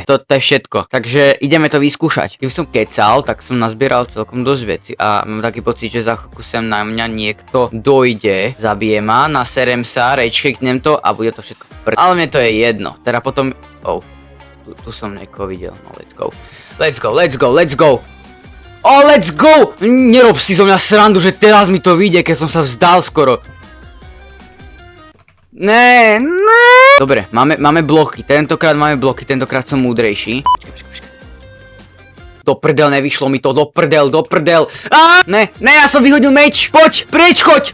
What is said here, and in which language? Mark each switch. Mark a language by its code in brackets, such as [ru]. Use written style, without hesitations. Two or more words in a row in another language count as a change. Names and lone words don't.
[sk] Toto je všetko, takže ideme to vyskúšať. Keď som kecal, tak som nazbieral celkom dosť veci a mám taký pocit, že za chvíľku sem na mňa niekto dojde, zabije ma, naserem sa, rage-kicknem to a bude to všetko ale mne to je jedno, teda potom... Tu som niekoho videl, [en] no let's go. Oh, let's go! [sk] Nerob si zo mňa srandu, že teraz mi to vyjde, keď som sa vzdal skoro. Ne. Dobre, máme bloky, tentokrát som múdrejší. Počkaj. Do prdel, nevyšlo mi to, do prdel. Ne, ja som vyhodil meč, poď, preč, choď!